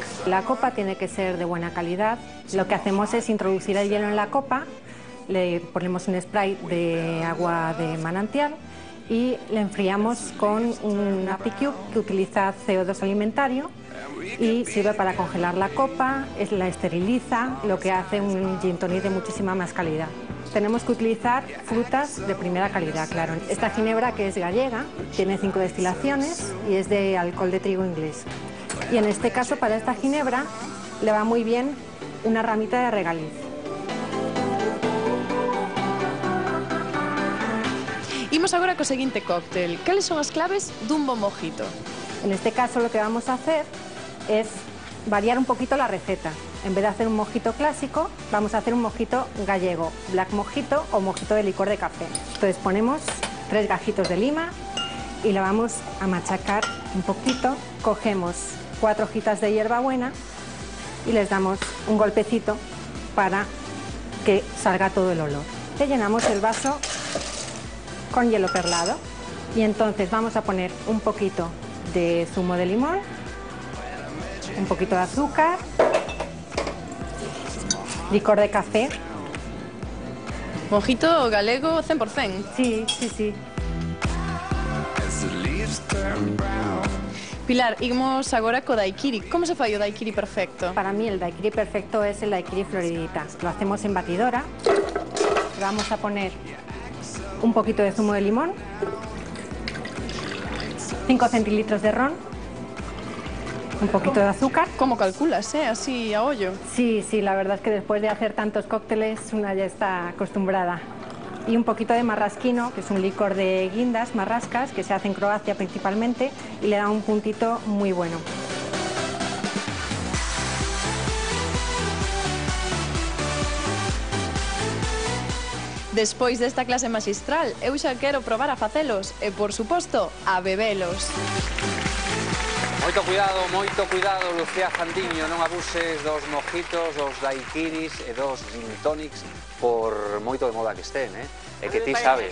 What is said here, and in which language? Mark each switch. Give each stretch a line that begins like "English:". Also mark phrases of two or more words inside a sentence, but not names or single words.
Spanish: La copa tiene que ser de buena calidad. Lo que hacemos es introducir el hielo en la copa, le ponemos un spray de agua de manantial y le enfriamos con una Apicube que utiliza CO2 alimentario y sirve para congelar la copa, la esteriliza, lo que hace un
English: gin tonic
Spanish: de muchísima más calidad. Tenemos que utilizar frutas de primera calidad, claro. Esta ginebra, que es gallega, tiene 5 destilaciones y es de alcohol de trigo inglés. Y en este caso, para esta ginebra, le va muy bien una ramita de regaliz.
Galician: Imos agora co seguinte cóctel. Cales son as claves dun bo mojito?
Spanish: En este caso lo que vamos a hacer es variar un poquito la receta. En vez de hacer un mojito clásico, vamos a hacer un mojito gallego, black mojito o mojito de licor de café. Entonces ponemos 3 gajitos de lima y la vamos a machacar un poquito. Cogemos 4 hojitas de hierbabuena y les damos un golpecito para que salga todo el olor. Le llenamos el vaso con hielo perlado y entonces vamos a poner un poquito de zumo de limón, un poquito de azúcar, licor de café.
Galician: Mojito galego 100%.
Spanish: Sí, sí, sí.
Galician: Pilar, imos agora co daiquiri. Como se fai o daiquiri perfecto?
Spanish: Para mí el daiquiri perfecto es el daiquiri floridita. Lo hacemos en batidora. Vamos a poner un poquito de zumo de limón, 5 centilitros de ron, un poquito de azúcar. ¿Cómo calculas, así a hoyo? Sí, sí, la verdad es que después de hacer tantos cócteles una ya está acostumbrada. Y un poquito de marrasquino, que es un licor de guindas, marrascas, que se hace en Croacia principalmente y le da un puntito muy bueno.
Galician: Despois desta clase magistral, eu xa quero probar a facelos e, por suposto, a bebelos. Moito Moito cuidado, Lucía Fandiño, non abuses dos mojitos, dos daiquiris e dos
English: gin tonics
Galician: por moito de moda que estén, E que ti sabes,